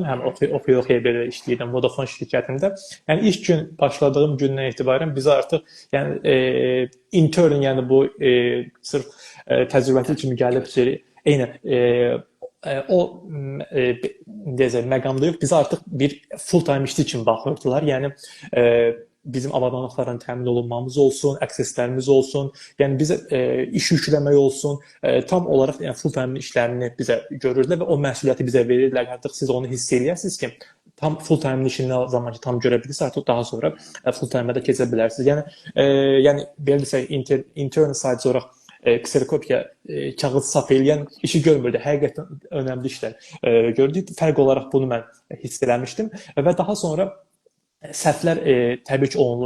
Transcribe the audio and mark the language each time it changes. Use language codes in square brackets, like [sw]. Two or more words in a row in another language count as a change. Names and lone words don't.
[az] Həm oxuya belə işləyirdim Vodafone şirkətində. Yəni ilk gün başladığım gündən etibarən bizə artıq yəni intern, yəni bu sırf təcrübəli kimi gəlib eynən o məqamda yox, bizə artıq bir full-time işçi kimi baxırdılar. Yəni bizim avadanlıqların təmin olunmamız olsun, əkseslərimiz olsun, yəni bizə iş yükləmək olsun, tam olaraq yəni full-time işlərini bizə görürdülər və o məsuliyyəti bizə verirdilər. Artıq siz onu hiss eləyərsiniz ki, tam full-time işini nə zaman ki tam görə bilirsiniz, artıq daha sonra full-time-ə də keçə bilərsiniz. Yəni belə desək, [en] intern side [az] olaraq kserokopiya kağıt saf eləyən işi görmürdü. Həqiqətən önəmli işlər gördük. Fərq olaraq bunu mən hiss eləmişdim və daha sonra səhvlər təbii ki olunur.